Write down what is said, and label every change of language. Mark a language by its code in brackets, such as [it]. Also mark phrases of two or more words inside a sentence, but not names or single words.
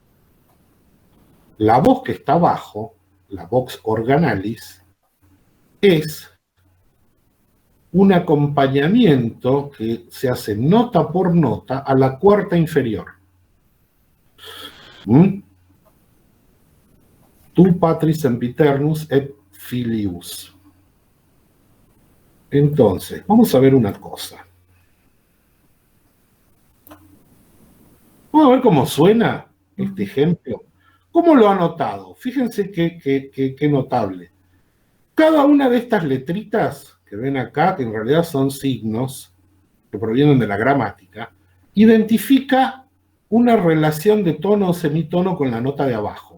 [es] La voz que está abajo, la [la] vox organalis, [es] es un acompañamiento que se hace nota por nota a la cuarta inferior. [la] Tu patris sempiternus et filius. [es] Entonces, vamos a ver una cosa. Vamos a ver cómo suena este ejemplo. ¿Cómo lo ha notado? Fíjense qué notable. Cada una de estas letritas que ven acá, que en realidad son signos que provienen de la gramática, identifica una relación de tono o semitono con la nota de abajo.